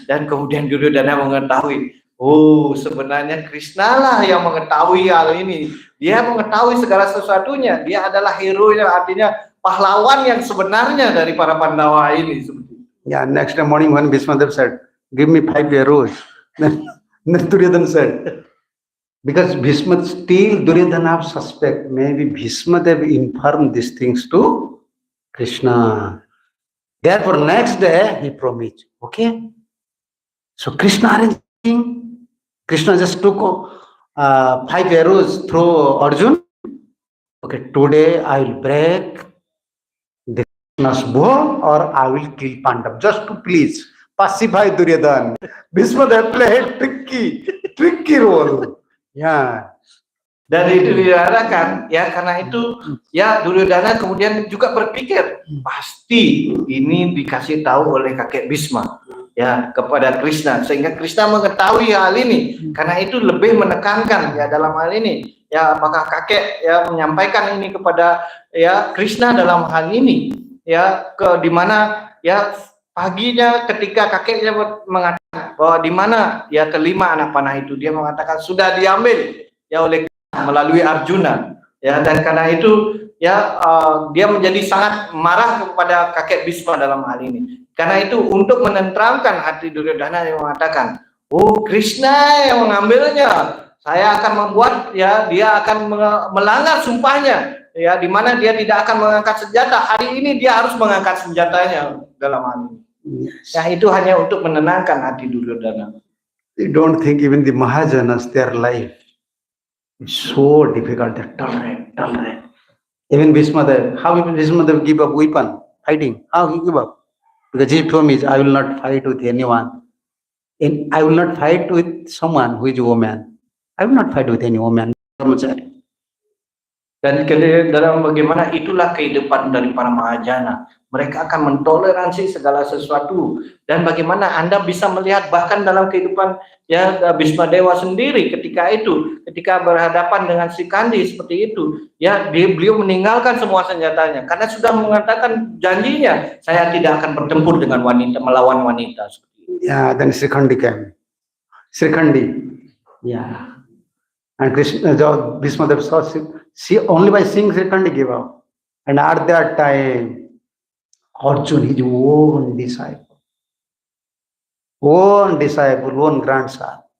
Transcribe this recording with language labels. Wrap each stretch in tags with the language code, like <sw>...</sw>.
<id>Dan kemudian Duryodhana mengetahui, oh sebenarnya Krishna lah yang mengetahui hal ini. Dia mengetahui segala sesuatunya. Dia adalah hero, artinya pahlawan yang sebenarnya dari para Pandawa ini.</id> <en>Yeah, next morning when Bhismadev said, give me 5 arrows. Then Duryodhana said, because Bhisma still Duryodhana suspect, maybe Bhismadev informed these things to Krishna. Therefore, next day he promised. Okay. So Krishna arranging. Krishna just took 5 arrows through Arjun. Okay, today I will break the Krishna's bow or I will kill Pandav just to please pacify Duryodhana. Bhismadev played tricky role.</en> <id>Ya, dan itu diarahkan ya karena itu ya Duryodhana kemudian juga berpikir pasti ini dikasih tahu oleh kakek Bhisma ya kepada Krishna sehingga Krishna mengetahui hal ini karena itu lebih menekankan ya dalam hal ini ya apakah kakek ya menyampaikan ini kepada ya Krishna dalam hal ini ya di mana ya paginya ketika kakeknya mengatakan bahwa di mana ya kelima anak panah itu, dia mengatakan sudah diambil ya oleh melalui Arjuna ya dan karena itu ya dia menjadi sangat marah kepada kakek Bhisma dalam hal ini. Karena itu untuk menenteramkan hati Duryodhana yang mengatakan, oh Krishna yang mengambilnya, saya akan membuat ya dia akan melanggar sumpahnya. Ya, di mana dia tidak akan mengangkat senjata. Hari ini dia harus mengangkat senjatanya dalam hal ini. Ya, itu hanya untuk menenangkan hati Duryodhana.</id> <en>You don't think even the Mahajanas, their life is so difficult. They tolerate. Even Bhishmadev, how even Bhishmadev give up weapon, fighting? How he give up? Because he told me, I will not fight with anyone. And I will not fight with someone who is a woman. I will not fight with any woman.</en> <id>Dan dalam bagaimana itulah kehidupan dari para mahajana. Mereka akan mentoleransi segala sesuatu. Dan bagaimana Anda bisa melihat bahkan dalam kehidupan ya Bhismadewa sendiri ketika berhadapan dengan si Kandi seperti itu, ya beliau meninggalkan semua senjatanya karena sudah mengatakan janjinya, saya tidak akan bertempur dengan wanita, melawan wanita.</id> <en>Yeah, then Srikhandi came. Srikhandi, yeah. And Krishna, Bhismadev saw, see, only by seeing Srikhandi gave up. And at that time, Arjuna, his own disciple, own grandson.</en>